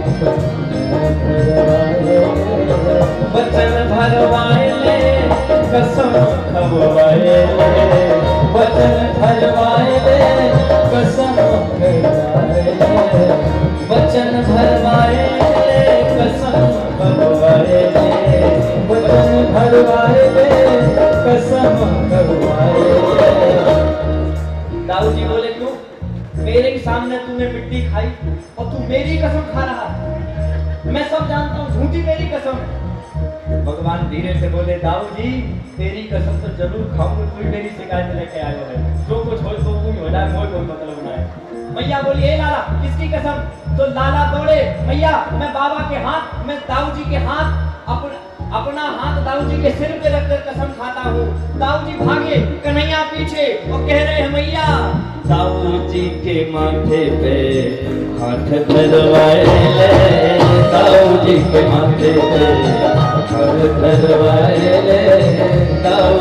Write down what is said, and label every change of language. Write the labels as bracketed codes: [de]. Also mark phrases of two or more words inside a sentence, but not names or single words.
[bra] वचन भरवाए ले, कसम खवाए ले, वचन भरवाए ले, कसम खवाए ले, वचन भरवाए ले, कसम खवाए ले, वचन भरवाए ले, कसम खवाए ले। [hi] दाऊ जी बोले क्यों? मेरे ही सामने तूने मिट्टी खाई और तू मेरी कसम खा रहा है। मैं सब जानता हूँ झूठी मेरी कसम है। भगवान धीरे से बोले दाऊ जी तेरी कसम तो जरूर खाऊंगा, तू मेरी शिकायत लेके आयो है, जो कुछ हो तो तू ही हो जाए, मोर कोई मतलब ना है। मैया बोली ए लाला किसकी कसम? तो लाला दौड़े मैया मैं बाबा के हाथ, मैं दाऊ जी के हाथ अपना हाथ दाऊ जी के सिर पे रखकर कसम खाता हूँ। दाऊ जी भागे, कन्हैया पीछे और कह रहे हैं मैया [bra] दाऊ जी के माथे पे हाथ धरवाए ले, दाऊ जी के माथे पे हाथ धरवाए ले, दाऊ